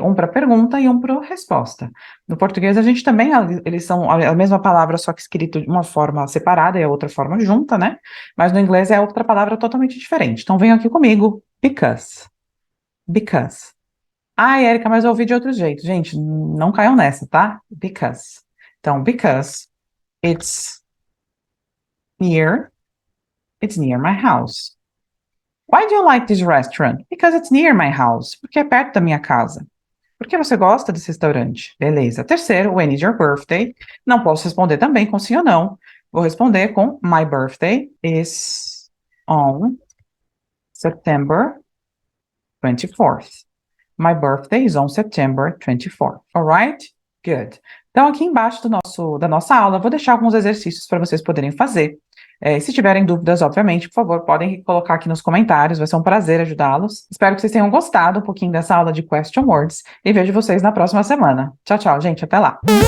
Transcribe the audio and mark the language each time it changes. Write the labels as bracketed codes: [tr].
[pt] Um para pergunta e um para resposta. No português a gente também, eles são a mesma palavra, só que escrito de uma forma separada e a outra forma junta, né? Mas no inglês é outra palavra totalmente diferente. Então venham aqui comigo. [en] Because. Because. [pt] Ai, Érica, mas eu ouvi de outro jeito. Gente, não caiam nessa, tá? [en] Because. [pt] Então, [en] because it's near, it's near my house. Why do you like this restaurant? Because it's near my house. [pt] Porque é perto da minha casa. Por que você gosta desse restaurante? Beleza. Terceiro, [en] when is your birthday? [pt] Não posso responder também com sim ou não. Vou responder com [en] my birthday is on September 24th. My birthday is on September 24th. Alright? Good. [pt] Então, aqui embaixo da nossa aula, eu vou deixar alguns exercícios para vocês poderem fazer. Se tiverem dúvidas, obviamente, por favor, podem colocar aqui nos comentários, vai ser um prazer ajudá-los. Espero que vocês tenham gostado um pouquinho dessa aula de Question Words e vejo vocês na próxima semana. Tchau, tchau, gente, até lá!